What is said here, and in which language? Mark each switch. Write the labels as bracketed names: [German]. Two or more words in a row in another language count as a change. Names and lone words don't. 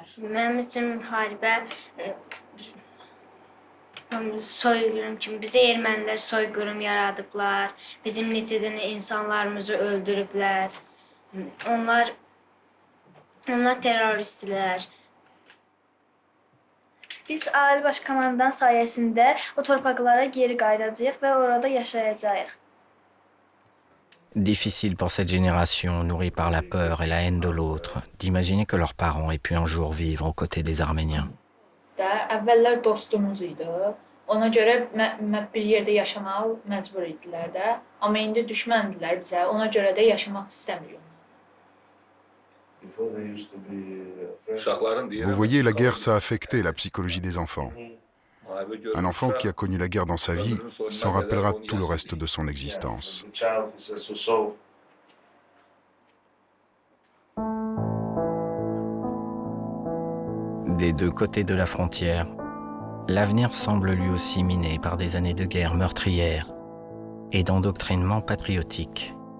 [Azerbaijani] Mənim üçün müharibə soyqırım kimi, bizə ermənilər soyqırım yaradıblar, bizim neçə dənə insanlarımızı öldürüblər. Onlar terroristlər. Biz Ali Baş Komandan sayəsində o torpaqlara geri qayıdacağıq və orada yaşayacağıq. [French] Difficile pour cette génération, nourrie par la peur et la haine de l'autre, d'imaginer que leurs parents aient pu un jour vivre aux côtés des Arméniens. [Azerbaijani] Əvvəllər dostumuz idi. Ona görə bir yerdə yaşamağa məcbur idilər də. Amma indi düşməndilər bizə. Ona görə də yaşamaq istəmirik. [French] Vous voyez, la guerre, ça a affecté la psychologie des enfants. Un enfant qui a connu la guerre dans sa vie s'en rappellera tout le reste de son existence. Des deux côtés de la frontière, l'avenir semble lui aussi miné par des années de guerre meurtrière et d'endoctrinement patriotique.